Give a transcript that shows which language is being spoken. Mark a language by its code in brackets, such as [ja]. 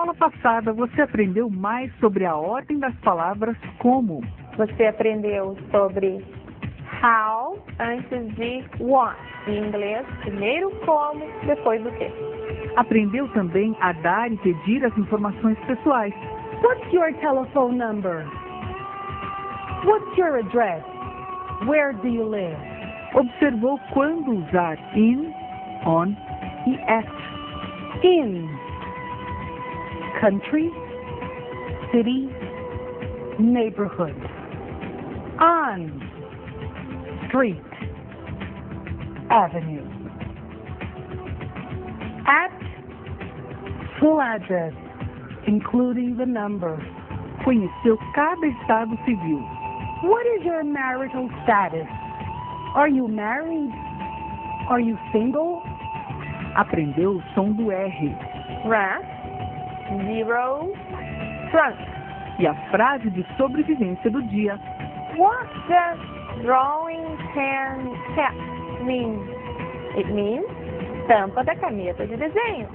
[pt] passada, você aprendeu mais sobre a ordem das palavras como. Você aprendeu sobre how antes de what. Em inglês, primeiro como, depois o que. Aprendeu também a dar e pedir as informações pessoais. [en] What's your telephone number? What's your address? Where do you live? [pt] Observou quando usar in, on e at. [en] In. Country, city, neighborhood. On. Street, avenue. At. Full address, including the number. [pt] Conheceu cada estado civil. [en] What is your marital status? Are you married? Are you single? [pt] Aprendeu o som do R. [en] Rat, zero, front. [pt] E a frase de sobrevivência do dia. [en] What does drawing pen cap mean? It means [pt] tampa da caneta de desenho.